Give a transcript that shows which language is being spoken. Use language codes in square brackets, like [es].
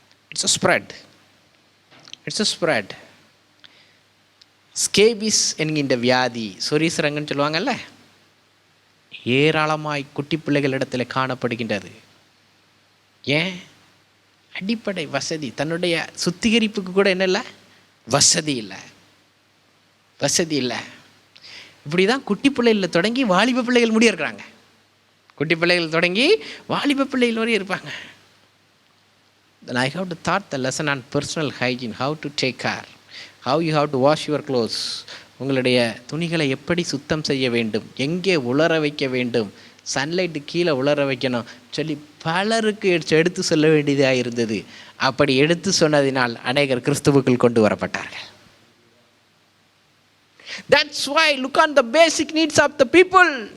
[en] It's a spread. [ta] Scabies என்கின்ற வியாதி, சொரீசரங்கன்னு சொல்லுவாங்கல்ல, ஏராளமாய் குட்டி பிள்ளைகளிடத்தில் காணப்படுகின்றது. ஏன்? அடிப்படை வசதி. தன்னுடைய சுத்திகரிப்புக்கு கூட என்ன இல்லை? வசதி இல்லை. இப்படி தான் குட்டி பிள்ளைகளில் தொடங்கி வாலிப பிள்ளைகள் முடிய இருக்கிறாங்க. குட்டி பிள்ளைகள் தொடங்கி வாலிப பிள்ளைகள் வரையும் இருப்பாங்க. [en] Then I have to taught the lesson on personal hygiene, how to take care, how you have to wash your clothes. [ta] உங்களுடைய துணிகளை எப்படி சுத்தம் செய்ய வேண்டும், எங்கே உலர வைக்க வேண்டும், சன்லைட்டு கீழே உலர வைக்கணும் சொல்லி பலருக்கு எடுத்து சொல்ல வேண்டியதாக இருந்தது. அப்படி எடுத்து சொன்னதினால் அநேகர் கிறிஸ்துவுக்குள் கொண்டு வரப்பட்டார்கள். [en] That's why look on the basic needs of the people.